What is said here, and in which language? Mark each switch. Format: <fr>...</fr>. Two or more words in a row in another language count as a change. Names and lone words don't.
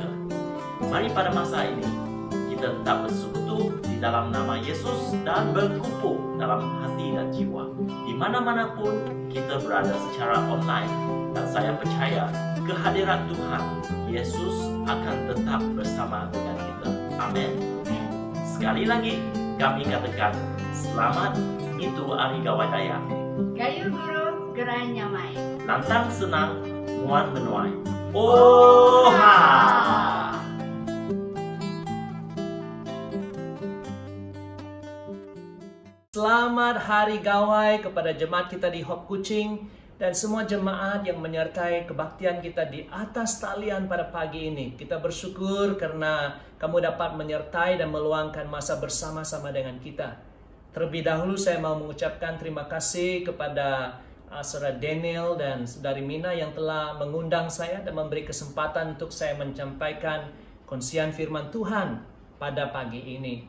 <ms>Mari pada masa ini kita tetap bersekutu di dalam nama Yesus dan berkumpul dalam hati dan jiwa. Di mana-mana pun kita berada secara online, dan saya percaya kehadiran Tuhan Yesus akan tetap bersama dengan kita. Amin. Sekali lagi kami katakan selamat itu Hari Gawai Daya.</ms> <iba>Gayu guru gerai nyamai. Lantang senang muan menuai. Oha!</iba> <ms>Selamat Hari Gawai kepada jemaat kita di Hope Kuching dan semua jemaat yang menyertai kebaktian kita di atas talian pada pagi ini. Kita bersyukur karena kamu dapat menyertai dan meluangkan masa bersama-sama dengan kita. Terlebih dahulu saya mau mengucapkan terima kasih kepada Saudara Daniel dan Saudari Mina yang telah mengundang saya dan memberi kesempatan untuk saya menyampaikan konsian firman Tuhan pada pagi ini.</ms>